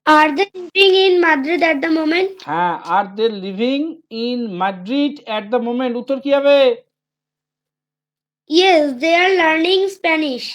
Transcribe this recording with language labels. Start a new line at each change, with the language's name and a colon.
English: Are they living in Madrid at the moment? হ্যাঁ, আর দে living in Madrid at the moment.
Bangla: উত্তর কি হবে?
English: Yes, they are learning Spanish.